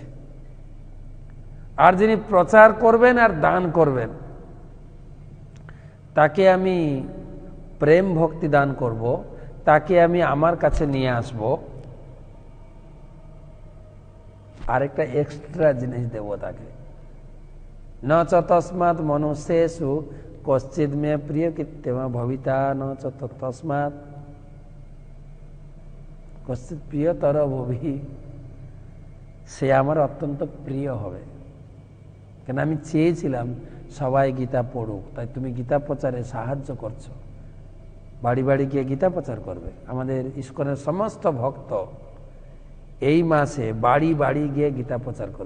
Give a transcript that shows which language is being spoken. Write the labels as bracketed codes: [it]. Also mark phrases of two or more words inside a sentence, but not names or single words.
[bn] আর যিনি প্রচার করবেন আর দান করবেন, তাকে আমি প্রেম ভক্তি দান করব, তাকে আমি আমার কাছে নিয়ে আসব, আরেকটা এক্সট্রা জিনিস দেব তাকে। [sa] ন চ তস্মাৎ মনুষ্যেষু কশ্চিৎ মে প্রিয় কৃত্যমা ভবিতা ন চ তস্মাৎ কশ্চিৎ প্রিয়তর ভবি। [bn] সে আমার অত্যন্ত প্রিয় হবে, কেন আমি চেয়েছিলাম সবাই গীতা পড়ুক, তাই তুমি গীতা প্রচারে সাহায্য করছো। বাড়ি বাড়ি গিয়ে গীতা প্রচার করবে। আমাদের ইস্কনের সমস্ত ভক্ত এই মাসে বাড়ি বাড়ি গিয়ে গীতা প্রচার করবে।